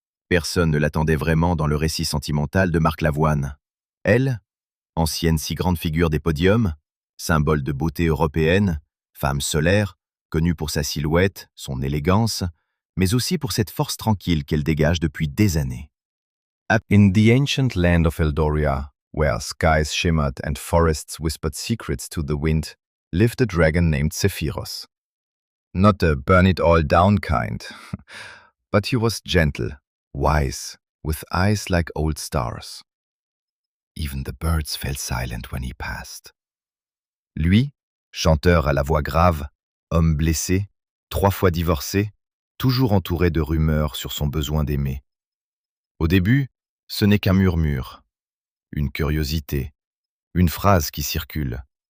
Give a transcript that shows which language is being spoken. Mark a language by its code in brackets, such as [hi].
[fr] Personne ne l'attendait vraiment dans le récit sentimental de Marc Lavoine. Elle, ancienne si grande figure des podiums, symbole de beauté européenne, femme solaire, connue pour sa silhouette, son élégance, mais aussi pour cette force tranquille qu'elle dégage depuis des années. [en] In the ancient land of Eldoria, where skies shimmered and forests whispered secrets to the wind, lived a dragon named Zephyros. Not a burn-it-all-down kind, but he was gentle, wise, with eyes like old stars. Even the birds fell silent when he passed. [fr] Lui, chanteur à la voix grave, homme blessé, 3 fois divorcé, toujours entouré de rumeurs sur son besoin d'aimer. Au début, ce n'est qu'un murmure, une curiosité, une phrase qui circule.